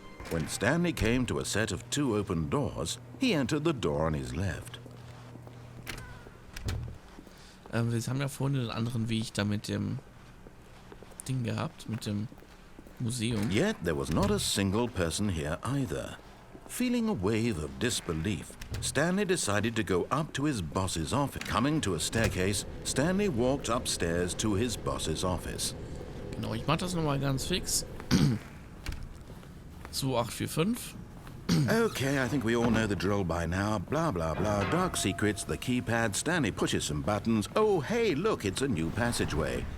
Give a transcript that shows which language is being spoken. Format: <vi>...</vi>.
<en>When Stanley came to a set of 2 open doors, he entered the door on his left.</en> <de>Wir haben ja vorhin den anderen Weg da mit dem Ding gehabt, mit dem Museum.</de> <en>Yet there was not a single person here either. Feeling a wave of disbelief, Stanley decided to go up to his boss's office. Coming to a staircase, Stanley walked upstairs to his boss's office.</en> <de>Genau, ich mach das nochmal ganz fix. 2845.</de> <en>Okay, I think we all know the drill by now. Blah, blah, blah. Dark secrets, the keypad. Stanley pushes some buttons. Oh, hey, look, it's a new passageway.</en>